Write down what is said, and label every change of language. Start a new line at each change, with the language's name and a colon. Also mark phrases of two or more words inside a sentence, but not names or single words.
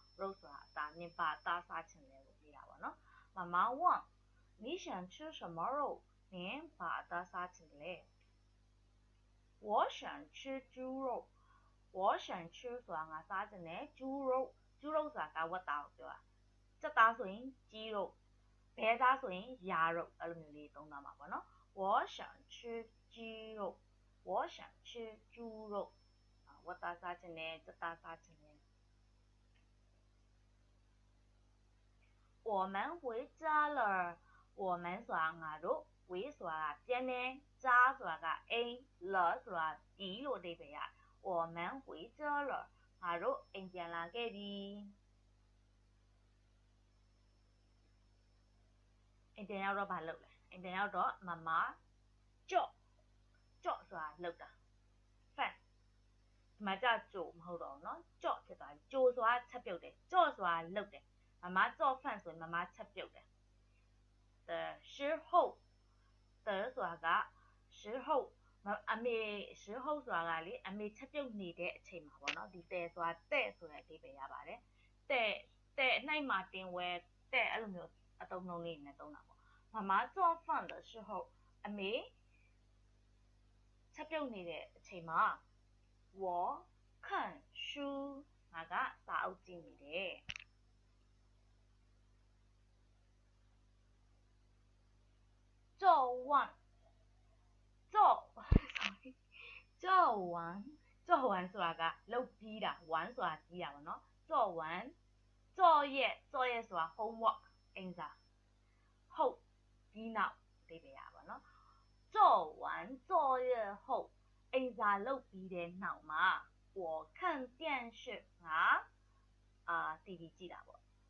Burmese: 肉ဆိုတာအသားနင်ဘာအသားစားချင်လဲလို့မေးတာပေါ့နော်
Chinese: 妈妈问你想吃什么肉
Burmese: နင်ဘာအသားစားချင်လဲ
Chinese: 我想吃猪肉我想吃
Burmese: ဆိုတာငါစားချင်တယ်猪肉ဆိုတာကဝက်သားကိုပြောတာကြက်သားဆိုရင်ကြီး肉ဘဲသားဆိုရင်ယာ肉အဲ့လိုမျိုးလေးသုံးသွားမှာပေါ့နော်
Chinese: 我想吃鸡肉我想吃猪肉
Burmese: ဝက်သားစားချင်တယ်ကြက်သားစားချင်တယ်
Chinese: 我们回家了我们
Burmese: ဆိုတာငါတို့ဝေးဆိုတာကပြန်တယ်ကြားဆိုတာကအိမ်လဆိုတာဒီလို့အဓိပ္ပာယ်ရ
Chinese: 我们回家了
Burmese: ငါတို့အိမ်ပြန်လာခဲ့ပြီအိမ်ပြန် ရောက်တော့ဘာလုပ်လဲအိမ်ပြန်ရောက်တော့
Chinese: 妈妈做
Burmese: ဆိုတာလုပ်တာဖန်ဒီမှာကြာကြိုမဟုတ်တော့ဘူးเนาะကြော့ဖြစ်သွားပြီကြိုဆိုတာချက် ပြုတ်တယ်ကြော့ဆိုတာလုပ်တယ်
Chinese: 妈妈做饭
Burmese: ဆိုရင်မမချက်ပြုတ်တယ်
Chinese: 的时候的
Burmese: ဆိုတာက时候အမေ时候ဆိုတာကလေအမေချက်ပြုတ်နေတဲ့အချိန်မှာပေါ့နော်ဒီတဲ့ဆိုတာတဲ့ဆိုတဲ့အဓိပ္ပာယ်ရပါတယ်တဲ့အနိုင်မှာတင်ဝဲတဲ့အဲ့လိုမျိုးအသုံးလုံးလေးနဲ့သုံးတာပေါ့
Chinese: 妈妈做饭的时候
Burmese: အမေချက်ပြုတ်နေတဲ့အချိန်မှာ
Chinese: 我看书
Burmese: ငါကစာအုပ်ကြည့်နေတယ် 做完ဆိုတာကလုပ်ပြီးတာဝမ်းဆိုတာပြီးတာပေါ့နော်
Chinese: 做完作业
Burmese: ဆိုတာ homework အိမ်စာဟုတ်ဒီနောက်အဓိပ္ပာယ်ရပါတော့
Chinese: 做完作业后
Burmese: အိမ်စာလုပ်ပြီးတဲ့နောက်မှာ
Chinese: 我看电视
Burmese: ငါTV ကြည့်တာပေါ့